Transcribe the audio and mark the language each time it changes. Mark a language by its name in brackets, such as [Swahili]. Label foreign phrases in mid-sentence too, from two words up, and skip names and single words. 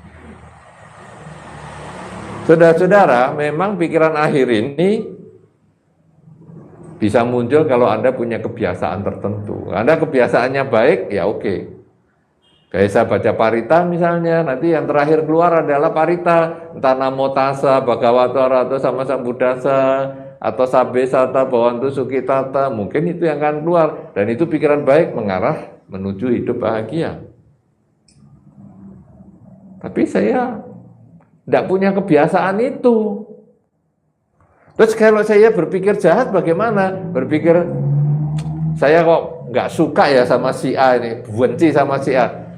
[Indonesian] Saudara-saudara, memang pikiran akhir ini bisa muncul kalau Anda punya kebiasaan tertentu. Anda kebiasaannya baik, ya oke. Biasa baca parita misalnya, nanti yang terakhir keluar adalah parita. [Pali] Entah namo tassa, bhagavato arahato sama sambuddhassa, atau sabbe sata bhavantu sukhitata. [Indonesian] Mungkin itu yang akan keluar. Dan itu pikiran baik mengarah menuju hidup bahagia. Tapi saya tidak punya kebiasaan itu. Terus kalau saya berpikir jahat bagaimana? Berpikir saya kok nggak suka ya sama si A ini, benci sama si A.